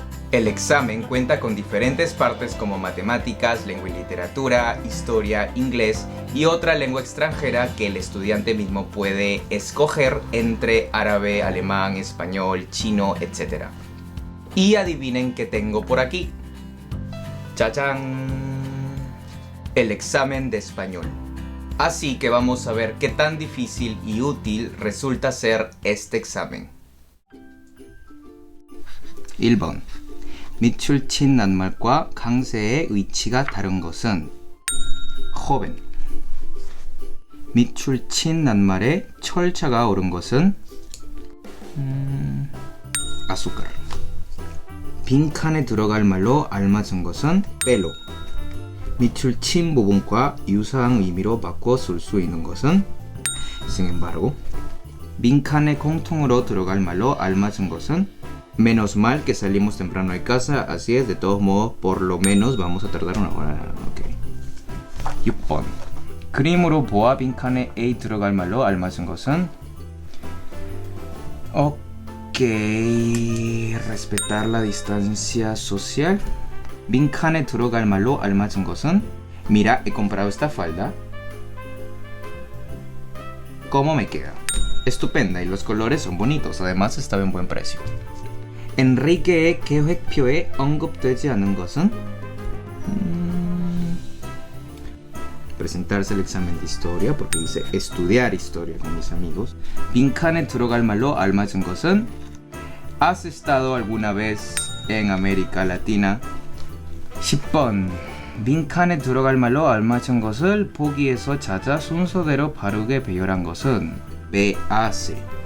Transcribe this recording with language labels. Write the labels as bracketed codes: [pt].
[es] El examen cuenta con diferentes partes como matemáticas, lengua y literatura, historia, inglés y otra lengua extranjera que el estudiante mismo puede escoger entre árabe, alemán, español, chino, etc. Y adivinen qué tengo por aquí. ¡Chachán! El examen de español. Así que vamos a ver qué tan difícil y útil resulta ser este examen. [ko] 1번. 밑줄친 낱말과 강세의 위치가 다른 것은 joven. 밑줄친 낱말에 철자가 오른 것은 azúcar. 빈칸에 들어갈 말로 알맞은 것은 pelo. 밑줄친 부분과 유사한 의미로 바꿔 쓸 수 있는 것은 [es] sin embargo. [ko] 빈칸에 공통으로 들어갈 말로 알맞은 것은 [es] menos mal que salimos temprano de casa, así es, de todos modos, por lo menos vamos a tardar una hora. [ko] Okay. 6번. 그림으로 보아 빈칸에 A 들어갈 말로 알맞은 것은 [es] respetar la distancia social. [ko] 빈칸에 들어갈 말로 알맞은 것은 [es] mira, he comprado esta falda. ¿Cómo me queda? Estupenda y los colores son bonitos, además estaba en buen precio. [ko] 엔리케의 계획표에 언급되지 않은 것은 [es] presentarse el examen de historia, porque dice estudiar historia con mis amigos. [ko] 빈칸에 들어갈 말로 알맞은 것은 [es] ¿has estado alguna vez en América Latina? [ko] 10번. 빈칸에 들어갈 말로 알맞은 것을 보기에서 찾아 순서대로 바르게 배열한 것은 [es] me hace.